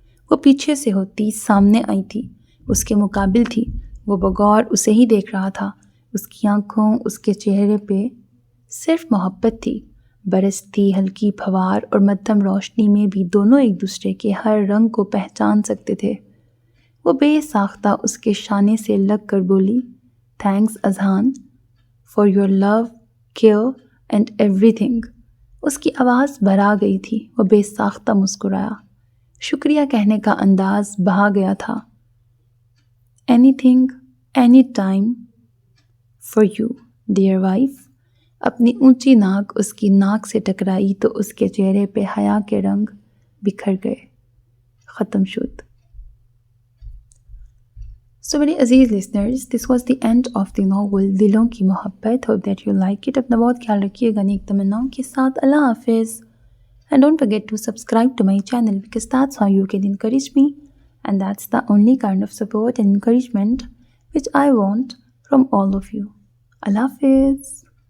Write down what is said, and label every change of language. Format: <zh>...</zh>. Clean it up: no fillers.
<ur>وہ پیچھے سے ہوتی سامنے آئی تھی، اس کے مقابل تھی۔ وہ بغور اسے ہی دیکھ رہا تھا۔ اس کی آنکھوں، اس کے چہرے پہ صرف محبت تھی۔ برستی ہلکی پھوار اور مدھم روشنی میں بھی دونوں ایک دوسرے کے ہر رنگ کو پہچان سکتے تھے۔ وہ بے ساختہ اس کے شانے سے لگ کر بولی،</ur> <en>Thanks Azhan for your love, care and everything.</en> <ur>اس کی آواز بھرا گئی تھی. وہ بے ساختہ مسکرایا. شکریہ کہنے کا انداز بہا گیا تھا.</ur> <en>Anything, anytime for you, dear wife.</en> <ur>اپنی اونچی ناک اس کی ناک سے ٹکرائی تو اس کے چہرے پہ حیا کے رنگ بکھر گئے. ختم شد.</ur> <en>So</en> <ur>میرے عزیز</ur> <en>listeners, this was the end of the novel Dilon ki Mohabbat. Hope that you like it.</en> <ur>اپنا بہت خیال رکھیے گا نیک تمناؤں کے ساتھ. اللہ حافظ.</ur> <en>And don't forget to subscribe to my channel because that's how you can encourage me. And that's the only kind of support and encouragement which I want from all of you. Allah Hafiz.</en>